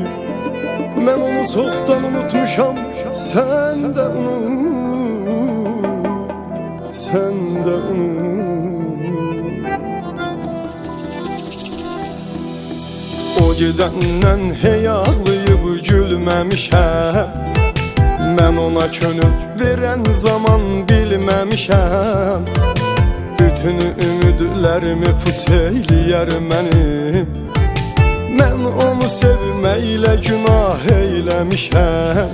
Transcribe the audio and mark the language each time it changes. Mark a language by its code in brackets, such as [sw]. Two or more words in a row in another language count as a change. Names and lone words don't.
[tr] Ben onu çoktan unutmuşam, sen de unut, sen de unut. O gidenden hey ağlayıp [az] gülməmişəm, mən ona könül verən zaman bilməmişəm. Bütün ümidlərimi puç eyləyər mənim, mən onu sevməklə günah eyləmişəm.